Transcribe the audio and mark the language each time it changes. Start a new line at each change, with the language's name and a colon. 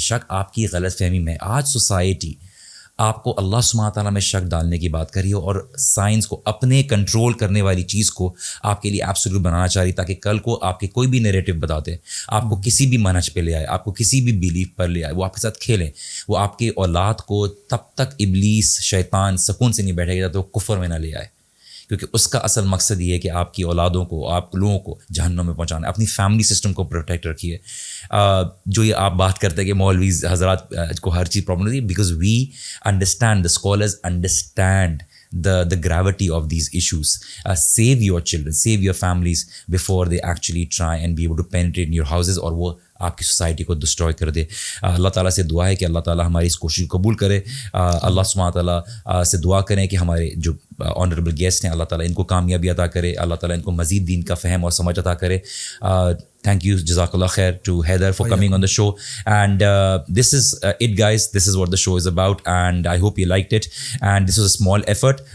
Urdu: شک آپ کی غلط فہمی میں. آج سوسائٹی آپ کو اللہ سبحانہ تعالیٰ میں شک ڈالنے کی بات کر رہی ہے اور سائنس کو اپنے کنٹرول کرنے والی چیز کو آپ کے لیے ایبسولوٹ بنانا چاہ رہی, تاکہ کل کو آپ کے کوئی بھی نیریٹو بتاتے آپ کو کسی بھی منہج پہ لے آئے, آپ کو کسی بھی بیلیف پر لے آئے, وہ آپ کے ساتھ کھیلیں, وہ آپ کے اولاد کو تب تک ابلیس شیطان سکون سے نہیں بیٹھے گا تو کفر میں نہ لے آئے, کیونکہ اس کا اصل مقصد یہ ہے کہ آپ کی اولادوں کو, آپ لوگوں کو جہنم میں پہنچانا. اپنی فیملی سسٹم کو پروٹیکٹ رکھیے. جو یہ آپ بات کرتے ہیں کہ مولویز حضرات کو ہر چیز پرابلم ہوتی ہے,
English: Because we understand, the scholars understand the gravity of these issues. Save your children, save your families before they actually try and be able to penetrate in your houses
Urdu: اور وہ آپ کی سوسائٹی کو destroy کر دے. اللہ تعالیٰ سے دعا ہے کہ اللہ تعالیٰ ہماری اس کوشش کو قبول کرے. اللہ سبحانہ تعالیٰ سے دعا کریں کہ ہمارے جو آنریبل گیسٹ ہیں اللہ تعالیٰ ان کو کامیابی عطا کرے, اللہ تعالیٰ ان کو مزید دین کا فہم اور سمجھ عطا کرے.
English: Thank you, Jazakallah khair to Haider for coming on the show. And this is it, guys. This is what the show is about, and I hope you liked it. And this was a small effort.